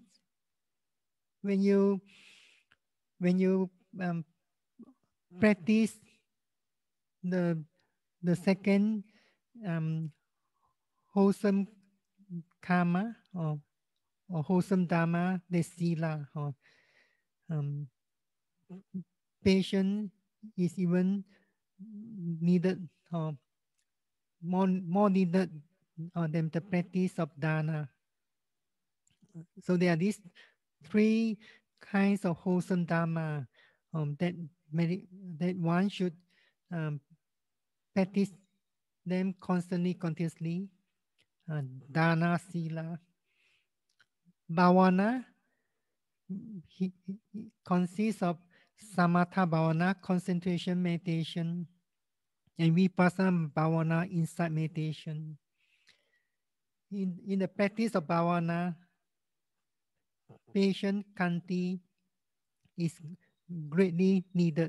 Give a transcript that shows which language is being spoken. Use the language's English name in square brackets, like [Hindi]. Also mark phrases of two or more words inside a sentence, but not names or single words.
[English] When you practice the second wholesome karma or wholesome dharma, the sila, or patience is even needed, more needed than the practice of dana. So there are these 3 kinds of wholesome dharma that one should practice them constantly, continuously. [Pali] Dana, sila, bhavana [English] consists of [Pali] samatha bhavana, [English] concentration meditation, and [Pali] vipassana bhavana, [English] insight meditation. In the practice of bhavana, patience, khanti is greatly needed.